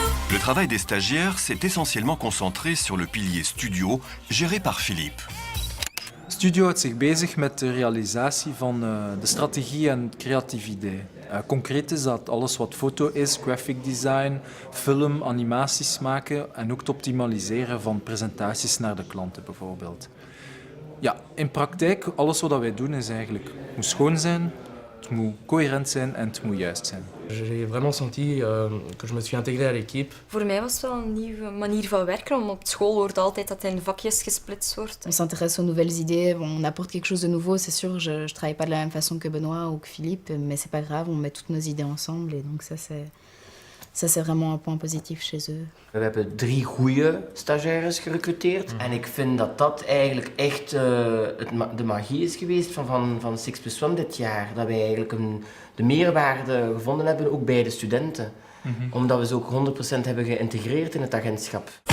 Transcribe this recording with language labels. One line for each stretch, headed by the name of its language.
French: Le travail des stagiaires s'est essentiellement concentré sur le pilier studio, géré par Philippe.
Dutch: Studio houdt zich bezig met de realisatie van de strategie en het creatief idee. Concreet is dat alles wat foto is, graphic design, film, animaties maken en ook het optimaliseren van presentaties naar de klanten bijvoorbeeld. Ja, in praktijk, alles wat wij doen is eigenlijk, het moet schoon zijn, het moet coherent zijn en het moet juist zijn.
French: J'ai vraiment senti que je me suis intégré à l'équipe.
Dutch: Voor mij was het wel een nieuwe manier van werken, want op school hoort altijd dat het in vakjes gesplitst wordt.
French: On s'intéresse aux nouvelles idées, on apporte quelque chose de nouveau, c'est sûr, je travaille pas de la même façon que Benoît ou que Philippe, mais c'est pas grave, on met toutes nos idées ensemble et donc ça c'est vraiment un point positif chez eux.
Dutch: We hebben 3 goede stagiaires gerecruiteerd. En ik vind dat dat eigenlijk echt de magie is geweest van 6+1 dit jaar. Dat wij eigenlijk de meerwaarde gevonden hebben, ook bij de studenten. Omdat we ze ook 100% hebben geïntegreerd in het agentschap.